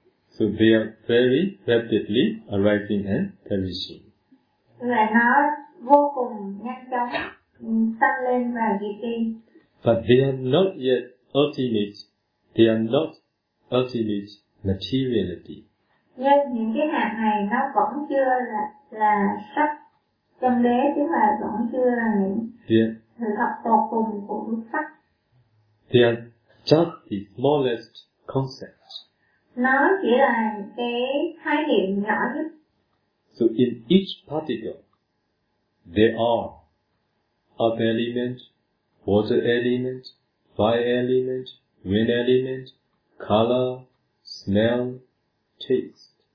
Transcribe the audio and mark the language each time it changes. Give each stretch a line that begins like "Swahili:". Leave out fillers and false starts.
English: So they are very rapidly arising and perishing.
Vietnamese: Và nó vô cùng nhanh chóng tăng lên và diệt đi.
English: But they are not yet ultimate. They are not ultimate materiality.
Vietnamese: Nhưng những cái hạt này nó vẫn chưa là sắc chân đế, chứ mà vẫn chưa là những sự thật tột cùng của bức sắc.
English: They are just the smallest concept.
Vietnamese: Nó chỉ là cái khái niệm nhỏ nhất.
English: So in each particle, there are earth element, water element, fire element, wind element, color, smell, taste.